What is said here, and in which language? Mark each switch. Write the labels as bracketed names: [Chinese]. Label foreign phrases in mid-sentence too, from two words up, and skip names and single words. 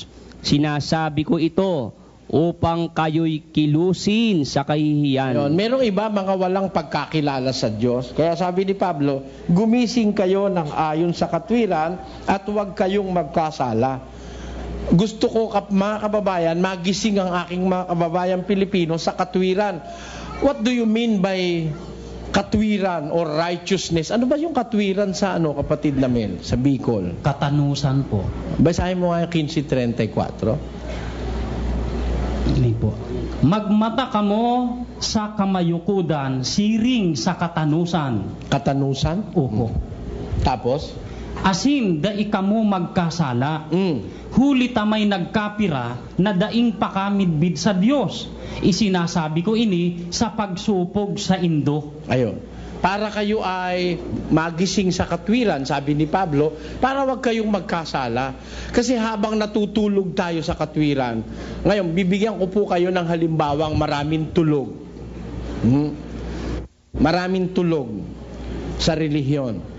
[Filipino] Sinasabi ko ito upang kayo'y kilusin sa kahihiyan. Merong iba mga walang pagkakilala sa Diyos. Kaya sabi ni Pablo, gumising kayo ng ayon sa katwiran at huwag kayong magkasala. Gusto ko mga kababayan, magising ang aking mga kababayan Pilipino sa katwiran. [English] What do you mean by katwiran or righteousness. [Filipino] Ano ba yung katwiran sa kapatid na Mel? Sa Bicol? Katanusan po. Basahin mo nga yung 15:34. Hindi po. [Bikol] Magmata kamo sa kamayukudan, siring sa katanusan. [Filipino] Katanusan? Opo. Tapos? [Bikol] Asin da ikamo magkasala. Huli tamay nagkapira na daing pakamidbid sa Diyos. Isinasabi ko ini sa pagsupog sa indo. [Filipino] Ayun. Para kayo ay magising sa katwiran, sabi ni Pablo, para wag kayong magkasala. Kasi habang natutulog tayo sa katwiran, ngayon, bibigyan ko po kayo ng halimbawang maraming tulog. Maraming tulog sa relihiyon.